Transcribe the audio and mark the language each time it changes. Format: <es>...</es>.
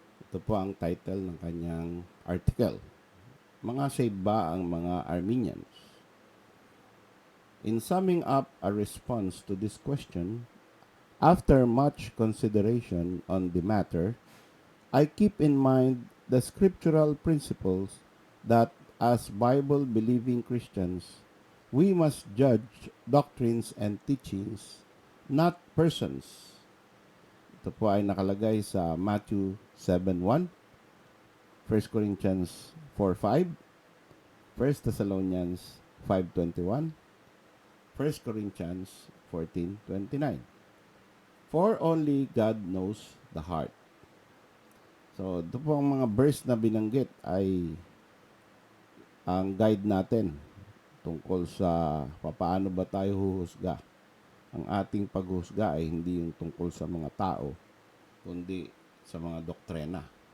<tl>Ito po ang title ng kanyang article. Mga saved ba ang mga Arminians?</tl> <en>In summing up a response to this question, after much consideration on the matter, I keep in mind the scriptural principles that as Bible-believing Christians, we must judge doctrines and teachings, not persons.</en> <tl>Ito po ay nakalagay sa Matthew 7:1, 1 Corinthians 4:5, 1</tl> <en>1 Thessalonians 5:21, 1 Corinthians 14:29. For only God knows the heart.</en> <tl>So, ito po ang mga verse na binanggit ay ang guide natin tungkol sa paano ba tayo huhusga. Ang ating paghusga ay hindi yung tungkol sa mga tao, kundi sa mga doktrina.</tl>